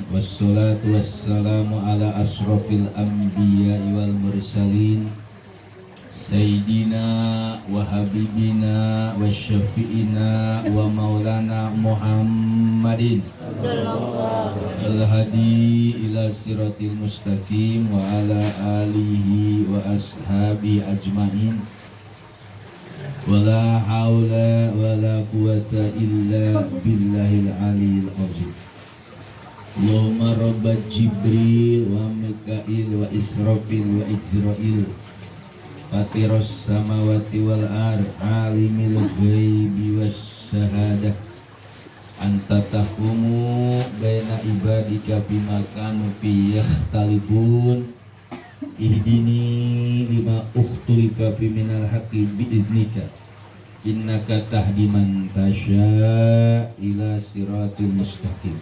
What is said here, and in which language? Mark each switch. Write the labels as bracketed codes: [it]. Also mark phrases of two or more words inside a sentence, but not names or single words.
[ar] والصلاة والسلام على أشرف الأنبياء والمرسلين سيدنا وحبيبنا وشفيعنا ومولانا محمد الهادي إلى الصراط المستقيم وعلى آله وأصحابه أجمعين. ولا حول ولا قوة إلا بالله العلي العظيم. اللهم رب جبريل وميكائيل وإسرافيل وعزرائيل فاطر السماوات والأرض عالم الغيب والشهادة أنت تحكم بين عبادك بما كانوا فيه يختلفون اهدني لما اختلف فيه من الحق بإذنك إنك تهدي من تشاء إلى الصراط المستقيم.